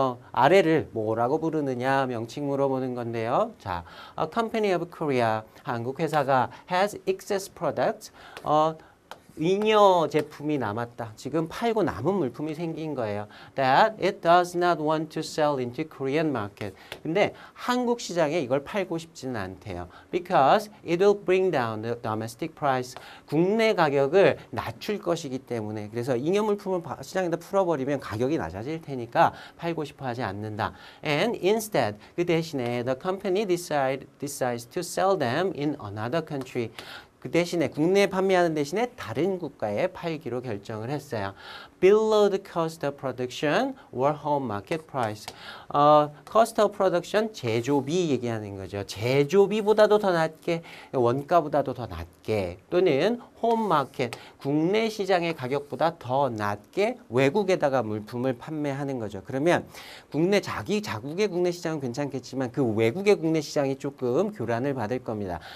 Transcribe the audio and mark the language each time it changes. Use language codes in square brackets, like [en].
[ko] 아래를 뭐라고 부르느냐 명칭 물어보는 건데요. [en] 자, A company of Korea, [ko] 한국 회사가 [en] has excess products. [ko] 잉여 제품이 남았다. 지금 팔고 남은 물품이 생긴 거예요. [en] That it does not want to sell into Korean market. [ko] 근데 한국 시장에 이걸 팔고 싶지는 않대요. [en] Because it will bring down the domestic price. [ko] 국내 가격을 낮출 것이기 때문에. 그래서 잉여 물품을 시장에다 풀어버리면 가격이 낮아질 테니까 팔고 싶어 하지 않는다. [en] And instead, [ko] 그 대신에 [en] the company decides to sell them in another country. [ko] 그 대신에 국내에 판매하는 대신에 다른 국가에 팔기로 결정을 했어요. [en] Below the cost of production or home market price. [ko] cost of production, 제조비 얘기하는 거죠. 제조비보다도 더 낮게, 원가보다도 더 낮게, 또는 home market, 국내 시장의 가격보다 더 낮게 외국에다가 물품을 판매하는 거죠. 그러면 자국의 국내 시장은 괜찮겠지만 그 외국의 국내 시장이 조금 교란을 받을 겁니다.